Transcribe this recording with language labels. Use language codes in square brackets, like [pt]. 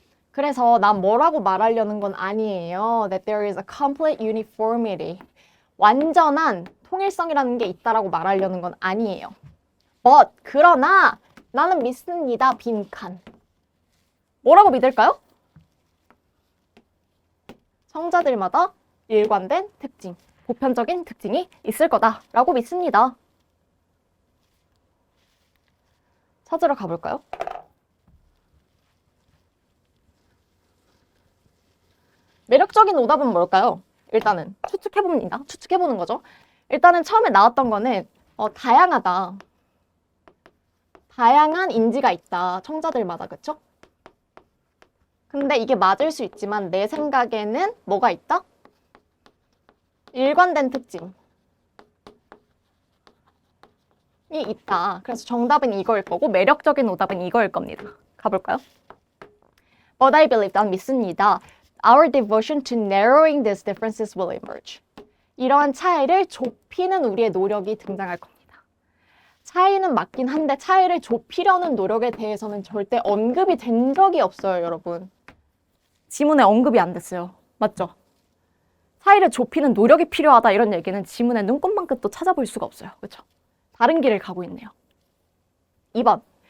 [ko] 그래서 난 뭐라고 말하려는 건 아니에요. [en] That there is a complete uniformity. [ko] 완전한 통일성이라는 게 있다라고 말하려는 건 아니에요. But, 그러나 나는 믿습니다. 빈칸. 뭐라고 믿을까요? 청자들마다 일관된 특징, 보편적인 특징이 있을 거다라고 믿습니다. 찾으러 가볼까요? 매력적인 오답은 뭘까요? 일단은 추측해보는 거죠. 일단은 처음에 나왔던 거는 다양하다. 다양한 인지가 있다. 청자들마다. 그쵸? 근데 이게 맞을 수 있지만 내 생각에는 뭐가 있다? 일관된 특징이 있다. 그래서 정답은 이거일 거고 매력적인 오답은 이거일 겁니다. 가볼까요? [en] But I believe, [ko] 난 믿습니다. [en] Our devotion to narrowing these differences will emerge. [ko] 이러한 차이를 좁히는 우리의 노력이 등장할 겁니다. 차이는 맞긴 한데 차이를 좁히려는 노력에 대해서는 절대 언급이 된 적이 없어요, 여러분. 지문에 언급이 안 됐어요. 맞죠? 차이를 좁히는 노력이 필요하다 이런 얘기는 지문의 눈꽃만 끝도 찾아볼 수가 없어요. 그렇죠? 다른 길을 가고 있네요. 2번.